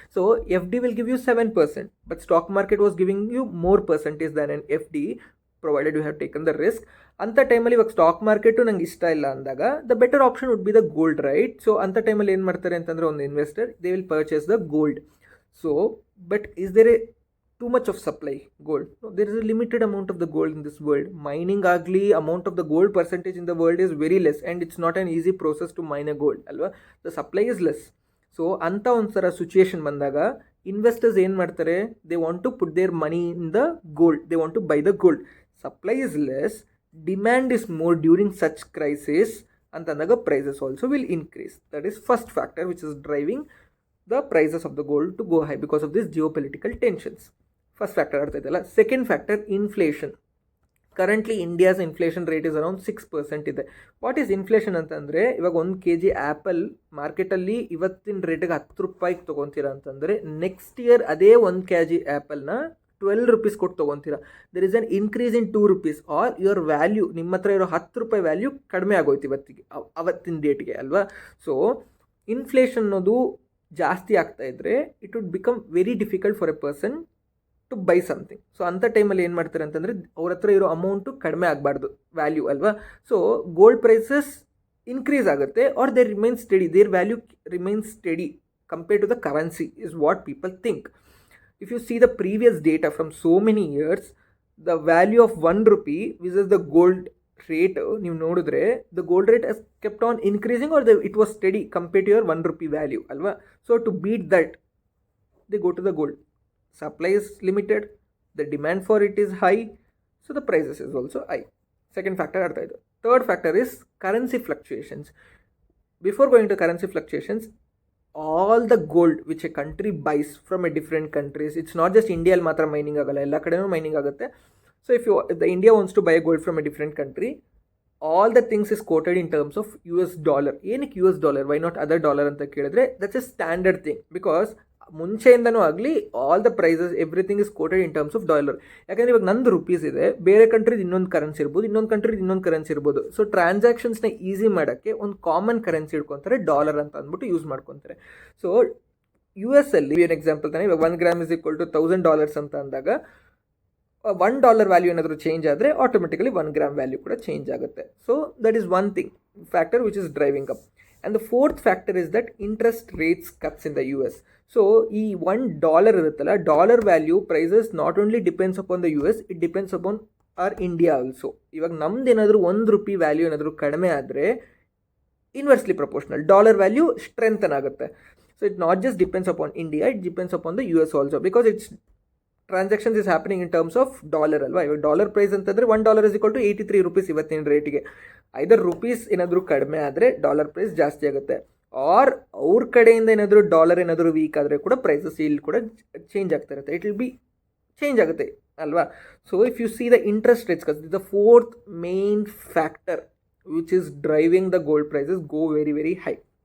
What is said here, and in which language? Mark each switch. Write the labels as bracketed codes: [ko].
[en] So FD will give you 7%, but stock market was giving you more percentage than an FD provided you have taken the risk. [kn] ಅಂಥ ಟೈಮಲ್ಲಿ ಇವಾಗ stock market ನಂಗೆ ಇಷ್ಟ ಇಲ್ಲ ಅಂದಾಗ [en] The better option would be the gold, right? [kn] So ಅಂಥ ಟೈಮಲ್ಲಿ ಏನು ಮಾಡ್ತಾರೆ ಅಂತಂದರೆ ಒಂದು investor [en] They will purchase the gold. So but is there a too much of supply gold? No, there is a limited amount of the gold in this world. Mining agli amount of the gold percentage in the world is very less, and it's not an easy process to mine a gold alva. The supply is less. So [kn] anta onsara situation bandaga investors ಏನು ಮಾಡ್ತಾರೆ, [en] they want to put their money in the gold, they want to buy the gold. Supply is less, demand is more during such crisis, ಅಂತಂದಾಗ prices also will increase. That is first factor which is driving the prices of the gold to go high because of this geopolitical tensions. First factor [kn] ಅರ್ಥ ಆಯ್ತಲ್ಲ. [en] Second factor inflation. Currently India's inflation rate is around 6% ಇದೆ. What is inflation [kn] ಅಂತಂದರೆ, ಇವಾಗ 1 kg apple ಮಾರ್ಕೆಟಲ್ಲಿ ಇವತ್ತಿನ ರೇಟಿಗೆ 10 ರೂಪಾಯಿಗೆ ತೊಗೊತೀರಾ ಅಂತಂದರೆ ನೆಕ್ಸ್ಟ್ ಇಯರ್ ಅದೇ 1 kg ಆ್ಯಪಲ್ನ 12 rupees ಕೊಟ್ಟು ತೊಗೊತೀರಾ. [en] there is an increase in 2 rupees or your value, [kn] ನಿಮ್ಮ ಹತ್ರ ಇರೋ 10 ರೂಪಾಯಿ ವ್ಯಾಲ್ಯೂ ಕಡಿಮೆ ಆಗೋಯ್ತು ಅವತ್ತಿನ ಡೇಟ್ಗೆ ಅಲ್ವಾ. [en] so inflation [kn] ಅನ್ನೋದು ಜಾಸ್ತಿ ಆಗ್ತಾ ಇದ್ದರೆ [en] It would become very difficult for a person to buy something. [kn] So ಅಂಥ ಟೈಮಲ್ಲಿ ಏನು ಮಾಡ್ತಾರೆ ಅಂತಂದರೆ ಅವ್ರ ಹತ್ರ ಇರೋ ಅಮೌಂಟು ಕಡಿಮೆ ಆಗಬಾರ್ದು ವ್ಯಾಲ್ಯೂ ಅಲ್ವಾ. [en] So gold prices increase ಆಗುತ್ತೆ or they remain steady, their value remains steady compared to the currency is what people think. If you see the previous data from so many years, the value of 1 rupee versus the gold rate [kn] ನೀವು ನೋಡಿದ್ರೆ [en] The gold rate has kept on increasing or it was steady compared to your 1 rupee value ಅಲ್ವಾ. So to beat that they go to the gold. Supply is limited, the demand for it is high, so the prices is also high. Second factor [kn] artha idu. [en] Third factor is currency fluctuations. Before going to currency fluctuations, all the gold which a country buys from a different countries, it's not just India [kn] al matra mining agala, ella kadenu mining agutte. [en] So if the India wants to buy a gold from a different country, all the things is quoted in terms of US dollar. ಏನಕ್ಕೆ US dollar, why not other dollar [kn] ಅಂತ ಕೇಳಿದ್ರೆ [en] that's a standard thing, because [kn] ಮುಂಚೆಯಿಂದನೂ ಆಗಲಿ [en] All the prices everything is quoted in terms of dollar. [kn] ಯಾಕಂದರೆ ಇವಾಗ ನಂದು rupees ಇದೆ, ಬೇರೆ ಕಂಟ್ರಿದು ಇನ್ನೊಂದು ಕರೆನ್ಸಿ ಇರ್ಬೋದು, ಇನ್ನೊಂದು ಕಂಟ್ರಿದು ಇನ್ನೊಂದು ಕರೆನ್ಸಿ ಇರ್ಬೋದು. ಸೊ ಟ್ರಾನ್ಸಾಕ್ಷನ್ಸ್ನ ಈಸಿ ಮಾಡೋಕ್ಕೆ ಒಂದು ಕಾಮನ್ ಕರೆನ್ಸಿ ಇಟ್ಕೊತಾರೆ, ಡಾಲರ್ ಅಂತ ಅಂದ್ಬಿಟ್ಟು ಯೂಸ್ ಮಾಡ್ಕೊತಾರೆ. ಸೊ US ಅಲ್ಲಿ ಏನು ಎಕ್ಸಾಂಪಲ್ ತಾನೆ, ಇವಾಗ 1 gram is equal to $1000 ಅಂತ ಅಂದಾಗ $1 ವ್ಯಾಲ್ಯೂ ಏನಾದರೂ ಚೇಂಜ್ ಆದರೆ ಆಟೋಮೆಟಿಕಲಿ 1 gram ವ್ಯಾಲ್ಯೂ ಕೂಡ ಚೇಂಜ್ ಆಗುತ್ತೆ. [en] So that is one thing factor which is driving up. And the fourth factor is that interest rates cuts in the US. So ಈ $1 ಇರುತ್ತಲ್ಲ, dollar value prices not only depends upon the US, it depends upon our India also. [kn] ಇವಾಗ ನಮ್ದು ಏನಾದರೂ 1 rupee value ಏನಾದರೂ ಕಡಿಮೆ ಆದರೆ inversely proportional dollar value strengthen ಆಗುತ್ತೆ. [en] So it not just depends upon India, it depends upon the US also, because it's transactions is happening in terms of dollar ಅಲ್ವಾ. [kn] ಇವಾಗ dollar price ಅಂತಂದರೆ $1 is equal to 83 rupees ಇವತ್ತಿನ ರೇಟಿಗೆ. ಐದರ್ rupees ಏನಾದರೂ ಕಡಿಮೆ ಆದರೆ dollar price ಜಾಸ್ತಿ ಆಗುತ್ತೆ, ಆರ್ ಅವ್ರ ಕಡೆಯಿಂದ ಏನಾದರೂ ಡಾಲರ್ ಏನಾದರೂ ವೀಕ್ ಆದರೆ ಕೂಡ ಪ್ರೈಸಸ್ ಇಲ್ಲಿ ಕೂಡ ಚೇಂಜ್ ಆಗ್ತಾ ಇರುತ್ತೆ. [en] it will be change [kn] ಆಗುತ್ತೆ ಅಲ್ವಾ. [en] So if you see the interest rates, the fourth main factor which is driving the gold prices go very very high.